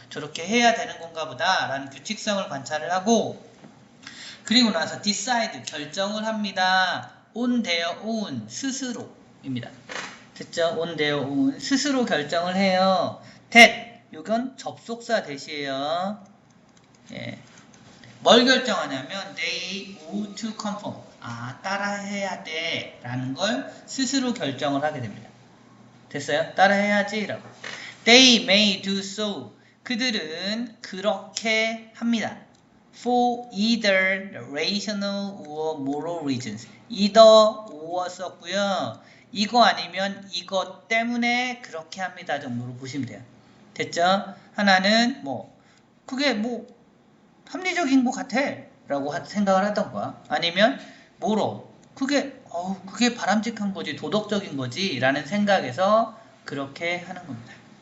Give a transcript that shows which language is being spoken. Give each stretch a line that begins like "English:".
Korean: 저렇게 해야 되는 건가 보다. 라는 규칙성을 관찰을 하고 그리고 나서 decide, 결정을 합니다.
English: on their own,
Korean: 스스로입니다. 됐죠?
English: on their own,
Korean: 스스로 결정을 해요. that, 이건 접속사 대시에요. 예. 뭘 결정하냐면
English: they ought to conform.
Korean: 따라해야 돼 라는 걸 스스로 결정을 하게 됩니다. 됐어요? 따라해야지 라고.
English: They may do so.
Korean: 그들은 그렇게 합니다.
English: For either rational or moral reasons. either or
Korean: 썼고요. 이거 아니면 이것 때문에 그렇게 합니다 정도로 보시면 돼요. 됐죠? 하나는 그게 합리적인 것 같아 라고 생각을 하던 거야. 아니면 그게 바람직한 거지, 도덕적인 거지 라는 생각에서 그렇게 하는 겁니다.